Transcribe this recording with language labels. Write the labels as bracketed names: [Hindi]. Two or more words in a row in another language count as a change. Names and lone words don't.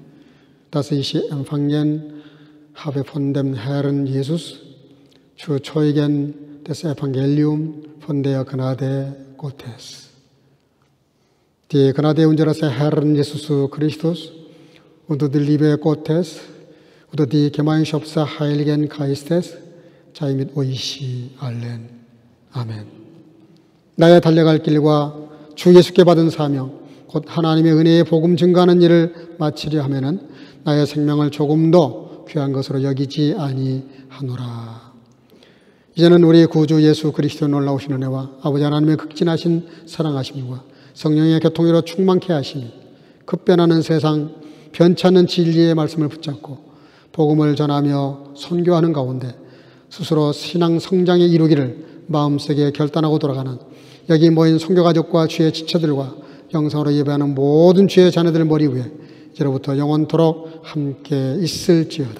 [German] das ich empfangen habe von dem Herrn Jesus, zu Zeugen des Evangeliums von der Gnade Gottes. Die Gnade unseres Herrn Jesus Christus und die Liebe Gottes und die Gemeinschaft des Heiligen Geistes sei mit euch allen. [Korean] 아멘. 나의 달려갈 길과 주 예수께 받은 사명, 곧 하나님의 은혜의 복음 증거하는 일을 마치려 하면은 나의 생명을 조금 더 귀한 것으로 여기지 아니하노라. 이제는 우리 구주 예수 그리스도의 놀라우신 은혜와 아버지 하나님의 극진하신 사랑하심과 성령의 교통으로 충만케 하심이 급변하는 세상 변찮는 진리의 말씀을 붙잡고 복음을 전하며 선교하는 가운데 스스로 신앙 성장에 이루기를 마음속에 결단하고 돌아가는 여기 모인 선교가족과 주의 지체들과 영상으로 예배하는 모든 주의 자녀들 머리 위에 이제로부터 영원토록 함께 있을지어다.